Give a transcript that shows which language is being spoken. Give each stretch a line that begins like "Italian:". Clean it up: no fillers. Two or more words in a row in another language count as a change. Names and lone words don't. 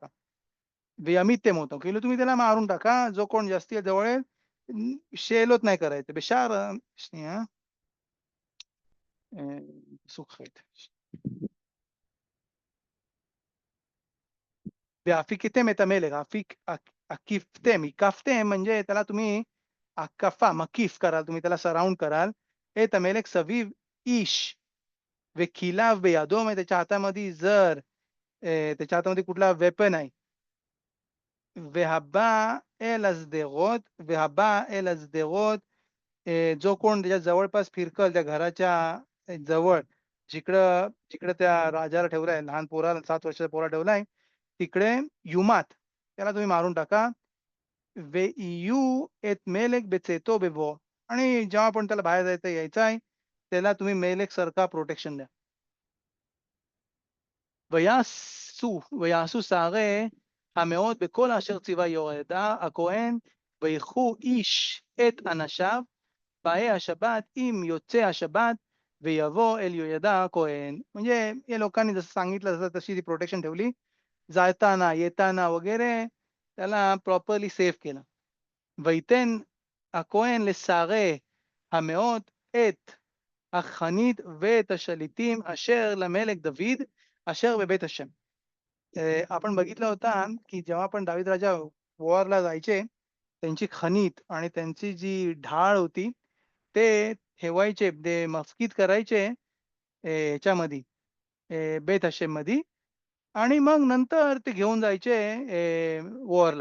Marathi: वियमित होतं की तुम्ही त्याला मारून टाका, जो कोण जास्ती जवळ आहे, शेलोत नाही करायचं बेशार.
Hebrew: שנייה, פסוק ח'. והפיקיתם את המלך, הקפתם
Marathi: म्हणजे त्याला तुम्ही मकीफ कराल, तुम्ही त्याला सराउंड कराल.
Hebrew: את המלך סביב איש וכליו בידו,
Marathi: म्हणजे त्याच्या हातामध्ये जर त्याच्या हातामध्ये कुठला वेपन आहे.
Hebrew: והבא אל השדרות,
Marathi: जो कोण त्याच्या जवळपास फिरकल त्या घराच्या जवळ, जिकडं जिकडं त्या राजाला ठेवलाय, लहान पोराला 7 वर्षाचा पोरा ठेवलाय तिकडे युमात, त्याला तुम्ही मारून टाका.
Hebrew: ויהיו את מלך בצאתו בבואו,
Marathi: आणि जेव्हा पण त्याला बाहेर यायचं आहे त्याला तुम्ही मेलेक सारखा प्रोटेक्शन द्या.
Hebrew: ויעשו שערי המאות בכל אשר ציווה יהוידע הכהן, וילכו איש את אנשיו באי השבת עם יוצא השבת ויבוא אל יהוידע הכהן.
Marathi: म्हणजे या लोकांनी जसं सांगितलं तशी ती प्रोटेक्शन ठेवली, जाताना येताना वगैरे त्याला प्रॉपरली सेफ केलं.
Hebrew: וייתן הכהן לשערי המאות את החנית ואת השליטים אשר למלך דוד אשר בבית השם.
Marathi: आपण बघितलं होता की जेव्हा पण दावीद राजा वॉरला जायचे, त्यांची खनीत आणि त्यांची जी ढाळ होती ते ठेवायचे, ते मस्कित करायचे ह्याच्यामध्ये
Hebrew: בית השם
Marathi: मध्ये, आणि मग नंतर ते घेऊन जायचे वॉरला.